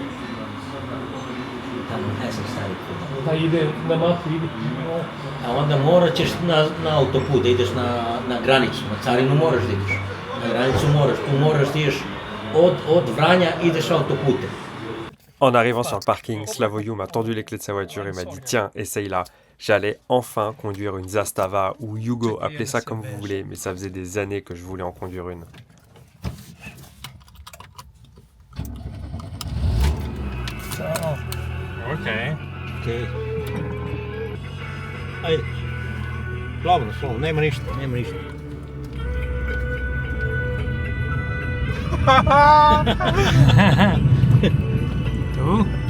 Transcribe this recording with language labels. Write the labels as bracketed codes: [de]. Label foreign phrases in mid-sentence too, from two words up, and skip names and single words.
[sr] Tamo ne znam stari put. Da ide na mapu, ide. A onda morat ćeš na autoput, da ideš na granicu, na carinu moraš da ideš. Na granicu moraš, tu moraš da ideš od Vranja ideš autoputem. [fr] En arrivant sur le parking, Slavoyou m'a tendu les clés de sa voiture et m'a dit « Tiens, essaye-la ». J'allais enfin conduire une Zastava ou Yugo, appelez ça comme vous voulez, mais ça faisait des années que je voulais en conduire une. [sr] Okej. Okej. Ajde. Slobodno, slobodno, nema ništa, nema ništa. Tu.